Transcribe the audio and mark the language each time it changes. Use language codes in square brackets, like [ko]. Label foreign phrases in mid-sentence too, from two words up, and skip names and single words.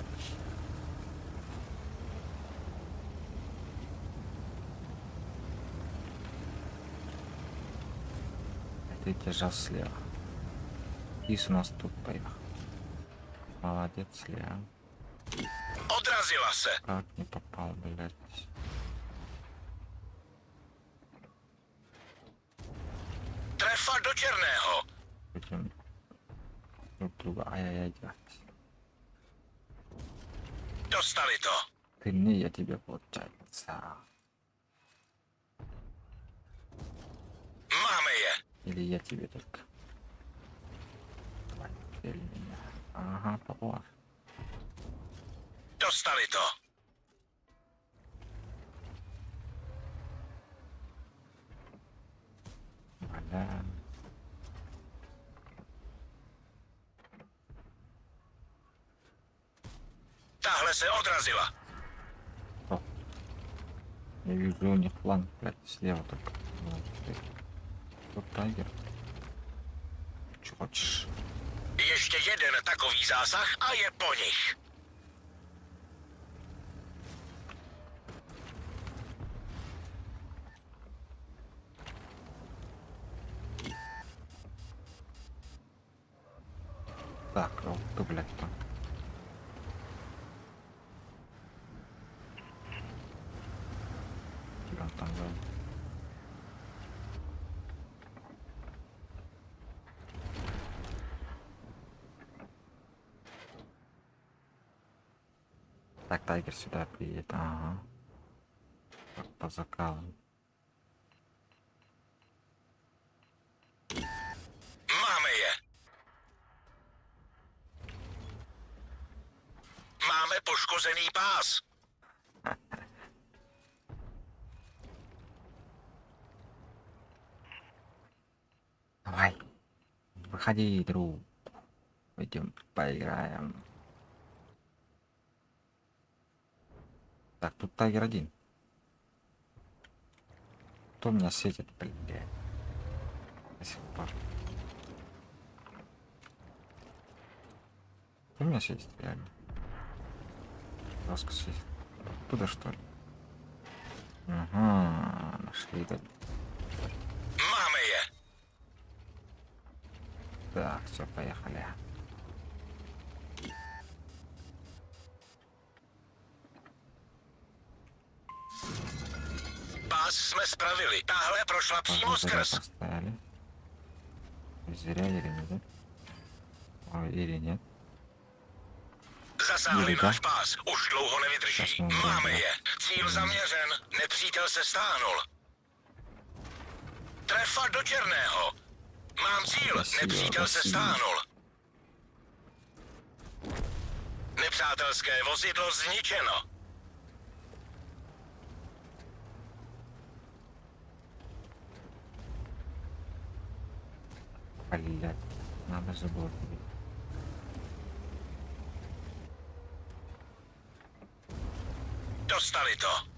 [ru] Ты держал слева. Ис у нас тут поехал. Молодец, слева. [cs] Odrazila se. [ru] Как не попал, блядь. [cs] Trefa do černého. [ru] Будем друг друга ай-яй-яй делать. [cs] Dostali to. [ru] Ты мне, я тебе, получается. [cs] Máme je. [ru] Или я тебе только. Давай, теперь меня. Ага, попал. [cs] Dostali to. [ru] Бля. [cs] Tahle se odrazila. [ru] Я вижу у них фланг, блядь, слева только. Вот, тут тайгер. Чё хочешь? [cs] Ještě jeden takový zásah a je po nich. [ru] Так, вот ты, блядь, там. Где он там, да? Так, тайгер сюда приедет. Ага. Так, по закалам. [cs] Máme je. Máme poškozený pás. [ru] Давай. Выходи, друг. Пойдем поиграем. Так, тут тайгер один. Кто меня светит, блядь? До сих пор. Кто меня светит, реально? Жестко светит. Туда, что ли? Ага, нашли, да. [cs] Máme je. [ru] Так, все, поехали. [cs] Pás jsme spravili. Tahle prošla přímo [ru] Зря [cs] skrz. [ru] поставили. Зря или нет? Ой, или нет? [cs] Zasáhli Jeli, náš tak? pás. Už dlouho nevydrží. Tak jsme Máme mohli. je. Cíl zaměřen. Nepřítel se stáhnul. Trefa do černého. Mám cíl. [ru] Спасибо, [cs] Nepřítel se [ru] спасибо. [cs] stáhnul. Nepřátelské vozidlo zničeno. [ru] Блядь, надо же было. [cs] Dostali to.